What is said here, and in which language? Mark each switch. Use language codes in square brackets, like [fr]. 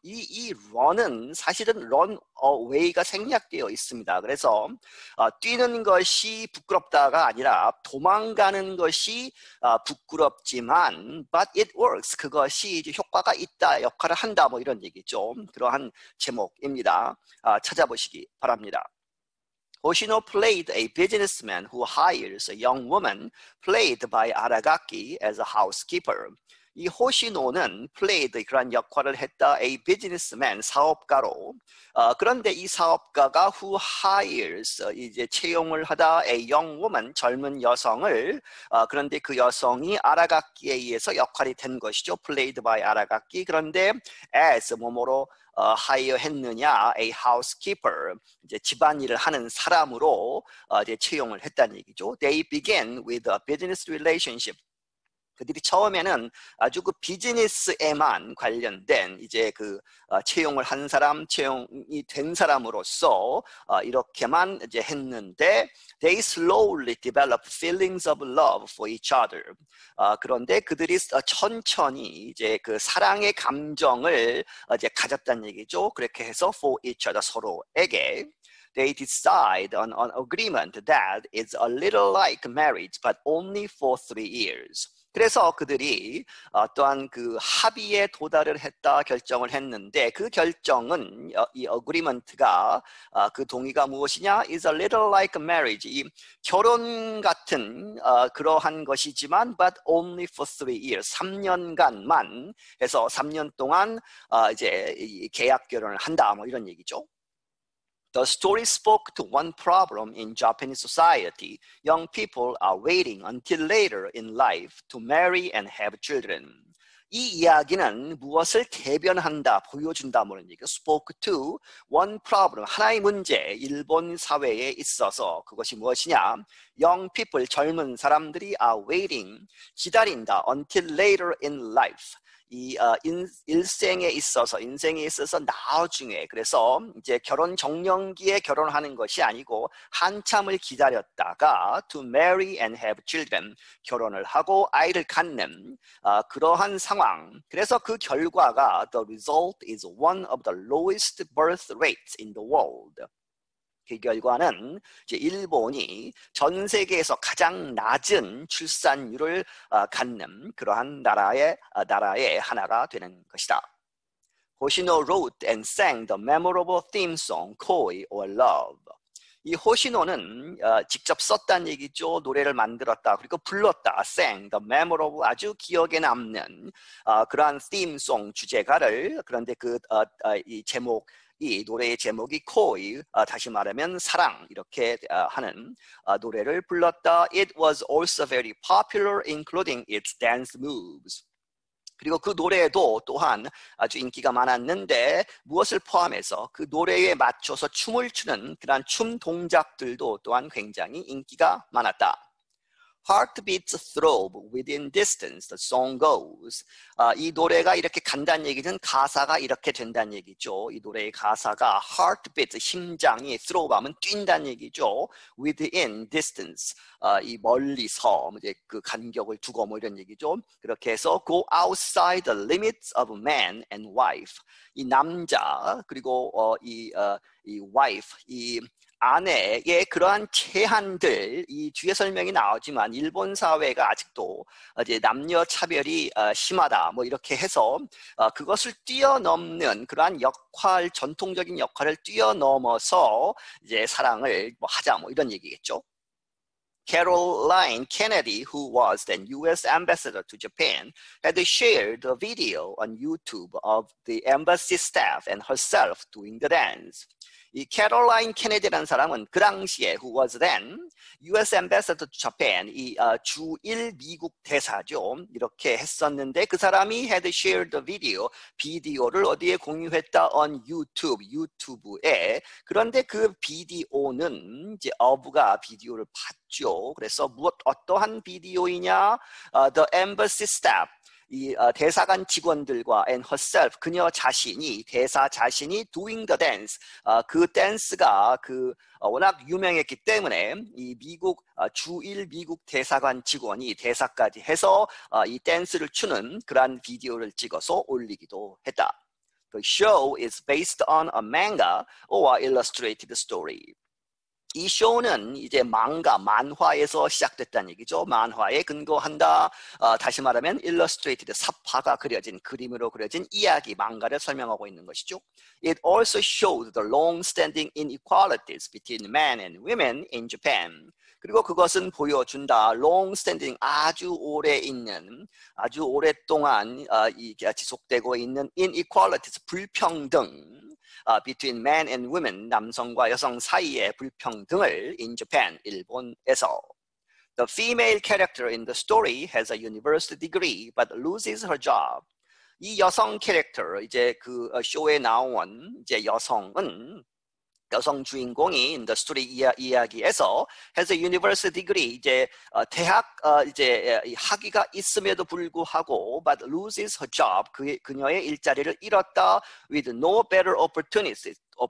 [ko] 이 run은 사실은 run away가 생략되어 있습니다. 그래서 뛰는 것이 부끄럽다가 아니라 도망가는 것이 부끄럽지만 [en] but it works, [ko] 그것이 이제 효과가 있다, 역할을 한다, 뭐 이런 얘기죠. 그러한 제목입니다. 찾아보시기 바랍니다. [en] Hoshino played a businessman who hires a young woman played by Aragaki as a housekeeper. [ko] 이 호시노는 [en] played [ko] 그런 역할을 했다 [en] a businessman [ko] 사업가로 그런데 이 사업가가 [en] who hires [ko] 이제 채용을 하다 [en] a young woman [ko] 젊은 여성을 그런데 그 여성이 알아갖기에 의해서 역할이 된 것이죠. [en] played by 알아갖기. [ko] 그런데 as 뭐뭐로 hire 했느냐 [en] a housekeeper [ko] 이제 집안일을 하는 사람으로 이제 채용을 했다는 얘기죠. [en] They began with a business relationship. [ko] 그들이 처음에는 아주 그 비즈니스에만 관련된 이제 그 채용을 한 사람, 채용이 된 사람으로서 이렇게만 이제 했는데 [en] they slowly developed feelings of love for each other. [ko] 그런데 그들이 천천히 이제 그 사랑의 감정을 이제 가졌다는 얘기죠. 그렇게 해서 [en] for each other [ko] 서로에게. [en] They decide on an agreement that is a little like marriage, but only for 3 years. [ko] 그래서 그들이 또한 그 합의에 도달을 했다 결정을 했는데 그 결정은 이 agreement가 그 동의가 무엇이냐? [en] is a little like marriage. [ko] 이 결혼 같은 그러한 것이지만 [en] but only for 3 years. [ko] 3년간만 해서 3년 동안 이제 계약 결혼을 한다 뭐 이런 얘기죠. [en] The story spoke to one problem in Japanese society. Young people are waiting until later in life to marry and have children. [ko] 이 이야기는 무엇을 대변한다, 보여준다 뭐는 얘기가 [en] spoke to one problem, [ko] 하나의 문제, 일본 사회에 있어서 그것이 무엇이냐? [en] Young people, [ko] 젊은 사람들이 [en] are waiting, [ko] 기다린다 [en] until later in life. [ko] 이 인생에 있어서 나중에 그래서 이제 결혼 정년기에 결혼하는 것이 아니고 한참을 기다렸다가 [en] to marry and have children [ko] 결혼을 하고 아이를 갖는 그러한 상황. 그래서 그 결과가 [en] the result is one of the lowest birth rates in the world. [ko] 그 결과는 이제 일본이 전 세계에서 가장 낮은 출산율을 갖는 그러한 나라의 하나가 되는 것이다. [en] 호시노 wrote and sang the memorable theme song Koi or Love. [ko] 이 호시노는 직접 썼다는 얘기죠. 노래를 만들었다. 그리고 불렀다. [en] sang the memorable [ko] 아주 기억에 남는 그러한 [en] theme song [ko] 주제가를 그런데 이 제목 이 노래의 제목이 코이, 다시 말하면 사랑 이렇게 하는 노래를 불렀다. [en] It was also very popular, including its dance moves. [ko] 그리고 그 노래도 또한 아주 인기가 많았는데 무엇을 포함해서 그 노래에 맞춰서 춤을 추는 그런 춤 동작들도 또한 굉장히 인기가 많았다. [en] Heartbeats throb within distance, the song goes. [ko] 이 노래가 이렇게 간다는 얘기는 가사가 이렇게 된다는 얘기죠. 이 노래의 가사가 heartbeat, 심장이 throb하면 뛴다는 얘기죠. [en] Within distance, [ko] 이 멀리서 이제 그 간격을 두고 뭐 이런 얘기죠. 그렇게 해서 [en] go outside the limits of man and wife. [ko] 이 남자 그리고 이 wife, 이 아내의 그러한 제한들, 이 뒤에 설명이 나오지만 일본 사회가 아직도 이제 남녀 차별이 심하다 뭐 이렇게 해서 그것을 뛰어넘는 그러한 역할, 전통적인 역할을 뛰어넘어서 이제 사랑을 뭐 하자 뭐 이런 얘기겠죠. [en] Caroline Kennedy, who was then U.S. ambassador to Japan, had shared a video on YouTube of the embassy staff and herself doing the dance. [ko] 이 캐롤라인 케네디라는 사람은 그 당시에 [en] who was then U.S. ambassador to Japan, [ko] 이 주일 미국 대사죠. 이렇게 했었는데 그 사람이 [en] had shared the video, [ko] 비디오를 어디에 공유했다? [en] on YouTube, 유튜브에. [ko] 그런데 그 비디오는 이제 어부가 비디오를 봤죠. 그래서 어떠한 비디오이냐? [en] The embassy staff. [ko] 이 대사관 직원들과 [en] and herself [ko] 그녀 자신이 대사 자신이 [en] doing the dance [ko] 그 댄스가 워낙 유명했기 때문에 이 미국 주일 미국 대사관 직원이 대사까지 해서 이 댄스를 추는 그러한 비디오를 찍어서 올리기도 했다. [en] The show is based on a manga or illustrated story. [ko] 이 쇼는 이제 만화에서 시작됐다는 얘기죠. 만화에 근거한다. 다시 말하면 illustrated, 삽화가 그려진, 그림으로 그려진 이야기, 만가를 설명하고 있는 것이죠. [en] It also showed the long-standing inequalities between men and women in Japan. [ko] 그리고 그것은 보여준다. [en] long standing, [ko] 아주 오래 있는, 아주 오랫동안 지속되고 있는 inequalities, 불평등, [en] between men and women, [ko] 남성과 여성 사이의 불평등을 [en] in Japan, [ko] 일본에서. [en] The female character in the story has a university degree but loses her job. [ko] 이 여성 캐릭터, 이제 그 쇼에 나온 이제 여성 주인공이 [en] in the story [ko] 이야기에서 [en] has a university degree, [ko] 이제 대학 이제 학위가 있음에도 불구하고 [en] but loses her job, [ko] 그녀의 일자리를 잃었다 [en] with no better opportunities.